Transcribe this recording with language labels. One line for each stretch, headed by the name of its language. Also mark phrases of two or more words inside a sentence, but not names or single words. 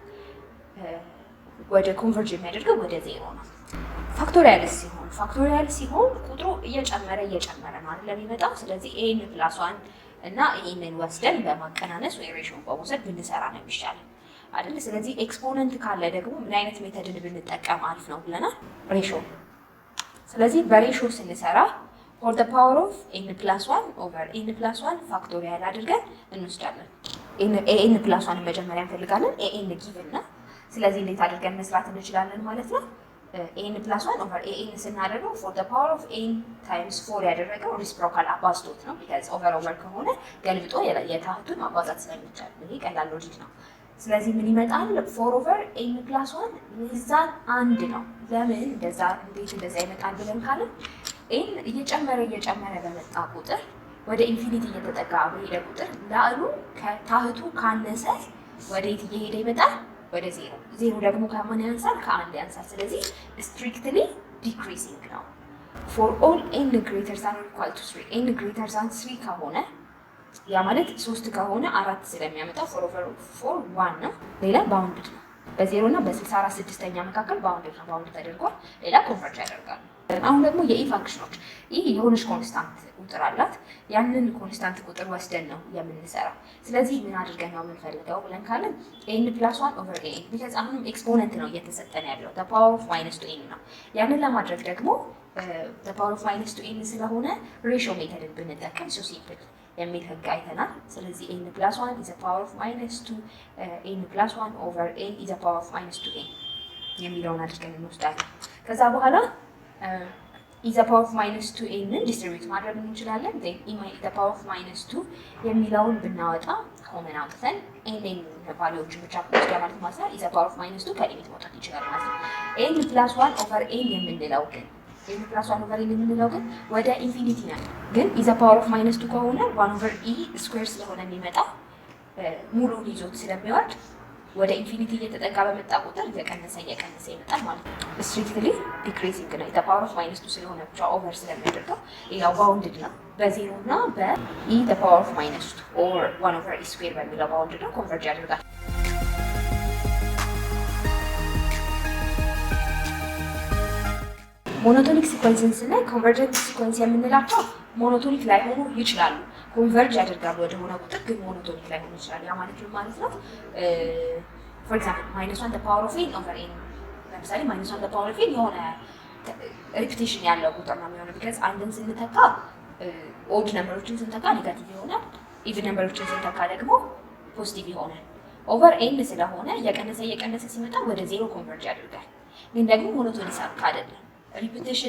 Amharic: ወደ ኮንቨርጅ የሚያደርገው ወደ ዜሮ ነው። ፋክቶሪያል ሲሆን ቁጥሩ እየጨመረ ነው አይደል የሚመጣው። ስለዚህ
English: n plus 1
Amharic: እና ይሄንን ወስደን በማቀናነስ ወይ ሬሽዮ በመውሰድ ብንሰራ ነው የሚሻለው አይደል። ስለዚህ ኤክስፖነንት ካለ ደግሞ ምን አይነት ሜተድን ብንጠቀም አሪፍ ነው ብለናል? ሬሽዮ። ስለዚህ በሬሽዮ ስንሰራ
English: for the power of n plus 1 over n plus 1
Amharic: ፋክቶሪያል አድርገን እንወስዳለን።
English: n plus 1
Amharic: መጀመሪያ እንፈልጋለን። an ጊቭን ነው። ስለዚህ እንዴት አድርገን መስራት እንችላለን ማለት ነው?
English: n plus 1 over an
Amharic: ስናደርገው
English: for the power of n times 4
Amharic: ያደረገው ሪስፕሮካል አባዝቶት ነው።
English: because over
Amharic: ከሆነ ገልብጦ የታህቱን ማባዛት ስለሚቻል ይሄ ቀላል ሎጂክ ነው። ስለዚህ ምን ይመጣል?
English: 4 over n plus 1
Amharic: ሚዛን አንድ ነው። ለምን እንደዛ እንዴት እንደዛ ይመጣል ብለን ካልን ኤን እየጨመረ በመጣ ቁጥር ወደ ኢንፊኒቲ እየተጠጋ በሄደ ቁጥር ላዕሉ ከታህቱ ካነሰ ወዴት እየሄደ ይመጣል? ወደ ዜሮ። ዜሮ ደግሞ ከማን ያንሳል? ከአንድ ያንሳል። ስለዚህ
English: strictly decreasing
Amharic: ነው።
English: for all n greater than or equal to 3 n greater than 3
Amharic: ከሆነ ያ ማለት 3 ከሆነ 4 ስለሚያመጣ 4/4 1 ነው። ሌላ ባውንድድ ነው። በ0 እና በ64 ስድስተኛ መካከል ባውንድድ ነው። ባውንድ ተደርጓል። ሌላ ኮንቨርጅ ያደርጋል። አሁን ደግሞ የኢ ፋንክሽኖች ይህ የሆነች ኮንስታንት ቁጥር አላት። ያንን ኮንስታንት ቁጥር ወስደን ነው የምንሰራው። ስለዚህ ምን አድርገን ነው የምንፈልገው ብለን ካለን
English: n plus 1 over an because
Amharic: አሁንም ኤክስፖነንት ነው እየተሰጠን ያለው
English: the power of -2n
Amharic: ነው። ያንን ለማድረግ ደግሞ
English: the power of -2n
Amharic: ስለሆነ ሬሽዮ ሜተድን ብንጠቀም
English: so simple
Amharic: የሚል ህግ አይተናል። ስለዚህ
English: n plus 1 is the power of -2 n plus 1 over n is the power of -2n
Amharic: የሚለውን አድርገን እንወስዳለን። ከዛ በኋላ
English: is the power of -2n
Amharic: ዲስትሪቢዩት ማድረግ እንችላለን።
English: then the power of -2
Amharic: የሚለውን ብናወጣ ኮመን አውጥተን n ቫልዩዎችን ብቻ ወስዳ ማለት ነው
English: is the power of -2
Amharic: ከሊሚት መውጣት ይችላል ማለት ነው።
English: n plus 1 over n
Amharic: የምንለው ግን ወደ ኢንፊኒቲ ነው። ግን
English: is the power of -2
Amharic: ከሆነ
English: 1 over e
Amharic: ስኩዌር ስለሆነ የሚመጣው ሙሉን ይዞት ስለሚወርድ ወደ ኢንፊኒቲ እየተጠጋ በመጣ ቁጥር እየቀነሰ ይመጣል ማለት ነው።
English: strictly decreasing
Amharic: ነው።
English: the power of -2
Amharic: ስለሆነ ብቻ ኦቨር ስለሚያደርገው ሌላው ባውንድድ ነው። በ0 እና በ
English: e the power of -2 or 1 over e
Amharic: ስኩዌር በሚለው ባውንድድ ነው። ኮንቨርጅ ያደርጋል። ሞኖቶኒክ ሲኮንስን ስናይ
English: convergent sequence
Amharic: የምንላቸው ሞኖቶኒክ ላይሆኑ ይችላሉ። ኮንቨርጅ ያደርጋሉ ወደ ሆነ ቁጥር ግን ሞኖቶኒክ ላይሆኑ ይችላሉ። ያ ማለት ነው
English: for example -1 the power of n over n
Amharic: ለምሳሌ
English: -1 the power of n
Amharic: የሆነ ሪፒቲሽን ያለው ቁጥር ነው የሚሆነው because አንድን ስንተካ ኦድ ነምበሮችን ስንተካ ኔጋቲቭ ይሆናል። ኢቭን ነምበሮችን ስንተካ ደግሞ ፖዚቲቭ ይሆናል። ኦቨር n ስለሆነ እየቀነሰ ሲመጣ ወደ ዜሮ ኮንቨርጅ ያደርጋል። ግን ደግሞ ሞኖቶኒክ አይደለም። ሪፒቲሽን